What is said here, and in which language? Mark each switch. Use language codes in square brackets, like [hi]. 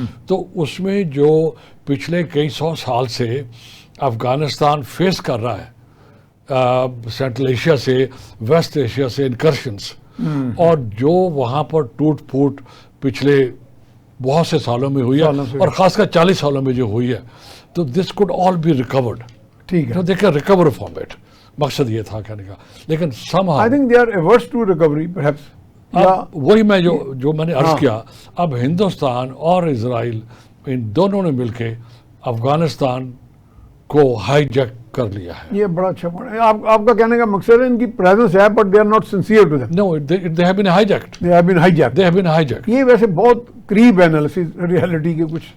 [ur] تو اس میں جو پچھلے کئی 100 سال سے افغانستان فیس کر رہا ہے سینٹرل ایشیا سے، ویسٹ ایشیا سے انکرشنس، اور جو وہاں پر ٹوٹ پھوٹ پچھلے بہت سے سالوں میں ہوئی ہے، اور خاص کر 40 سالوں میں جو ہوئی ہے، تو [en] This could all be record. [ur] ٹھیک ہے. دیکھیں [en] recover from it, [ur] مقصد یہ تھا کہنے کا. لیکن somehow [en] I think they are averse to recovery perhaps. [ur] وہی میں جو میں نے عرض کیا، اب ہندوستان اور اسرائیل ان دونوں نے مل کے افغانستان کو ہائی جیک کر لیا ہے. یہ بڑا اچھا پوائنٹ ہے. آپ کا کہنے کا مقصد ہے ان کی پریزنس ہے [en] But they are not sincere to them. No, they have been hijacked. They have been hijacked. They have been hijacked. [ur] یہ ویسے بہت قریب ہے انالیسس ریئلٹی کے کچھ.